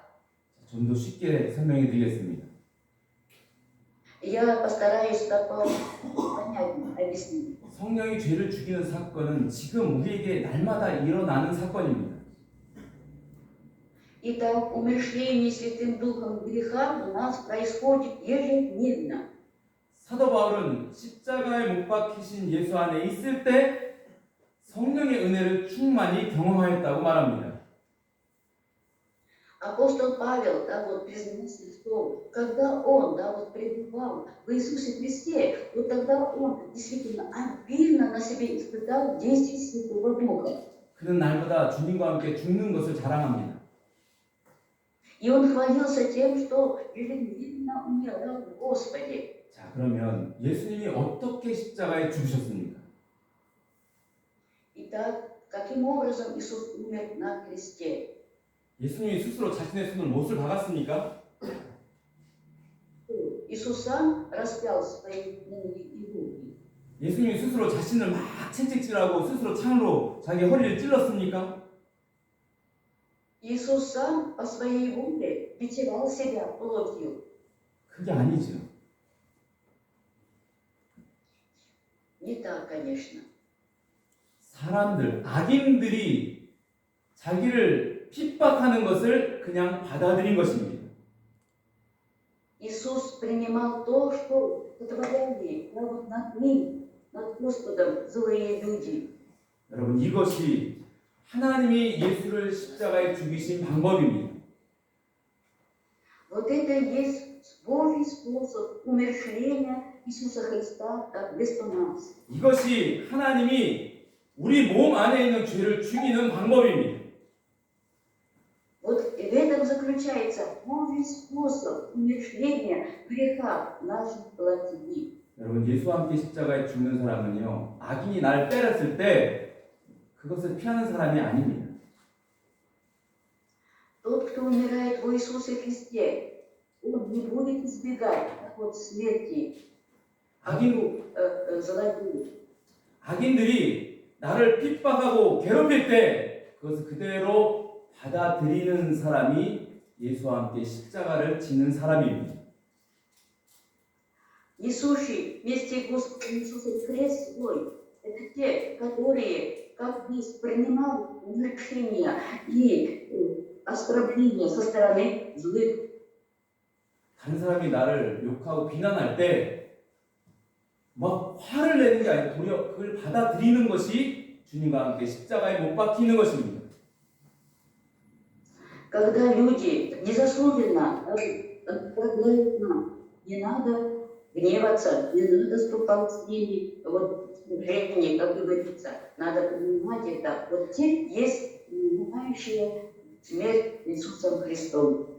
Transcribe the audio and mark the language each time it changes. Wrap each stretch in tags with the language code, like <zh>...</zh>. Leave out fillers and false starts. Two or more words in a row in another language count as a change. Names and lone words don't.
<ko>좀 더 쉽게 설명해 드리겠습니다.</ko> <ru>Я постараюсь так понятно объяснить.</ru> <ko>성령이 죄를 죽이는 사건은 지금 우리에게 날마다 일어나는 사건입니다.</ko> <ru>Итак, умерщвление Святым Духом греха у нас происходит ежедневно.</ru> <ko>사도 바울은 십자가에 못 박히신 예수 안에 있을 때 성령의 은혜를 충만히 경험하였다고 말합니다.</ko> <ru>Апостол Павел, да, вот признался, что когда он, да, вот пребывал в Иисусе Христе, вот тогда он действительно обильно на себе испытал действие Святого Духа.</ru> <ko>그는 날마다 주님과 함께 죽는 것을 자랑합니다.</ko> <ru>И он хвалился тем, что ежедневно умирал в Господе.</ru> <ko>자, 그러면 예수님이 어떻게 십자가에 죽으셨습니까?</ko> <ru>Итак, каким образом Иисус умер на кресте?</ru> <ko>예수님이 스스로 자신의 손을 못을 박았습니까?</ko> <ru>Иисус сам распял свои ноги и руки.</ru> <ko>예수님이 스스로 자신을 막 채찍질하고 스스로 창으로 자기 허리를 찔렀습니까?</ko> <ru>Иисус сам по своей воле бичевал себя плотью.</ru> <ko>그게 아니죠.</ko> <ru>Не так, конечно.</ru> <ko>사람들, 악인들이 자기를 핍박하는 것을 그냥 받아들인 것입니다.</ko> <ru>Иисус принимал то, что сотворяли вот над ним, над Господом злые люди.</ru> <ko>여러분, 이것이 하나님이 예수를 십자가에 죽이신 방법입니다.</ko> <ru>Вот это и есть Божий способ умершления Иисуса Христа как вместо нас.</ru> <ko>이것이 하나님이 우리 몸 안에 있는 죄를 죽이는 방법입니다.</ko> <ru>Вот в этом заключается Божий способ умершления греха наших плоти.</ru> <ko>여러분, 예수와 함께 십자가에 죽는 사람은요, 악인이 날 때렸을 때 그것을 피하는 사람이 아닙니다.</ko> <ru>Тот, кто умирает в Иисусе Христе, он не будет избегать от смерти, злодеев.</ru> <ko>악인들이 나를 핍박하고 괴롭힐 때 그것을 그대로 받아들이는 사람이 예수와 함께 십자가를 지는 사람입니다.</ko> <ru>Несущий вместе Господа Иисуса крест свой, это те, которые, как есть, принимали умерщвление и оскорбление со стороны злых.</ru> <ko>다른 사람이 나를 욕하고 비난할 때 막 화를 내는 게 아니라 도리어 그걸 받아들이는 것이 주님과 함께 십자가에 못 박히는 것입니다.</ko> <ru>Когда люди незаслуженно оскорбляют нам, не надо гневаться, не надо ступать с ними вот в служении, как говорится. Надо понимать это. Вот те есть умирающие смерть Иисусом Христом.</ru>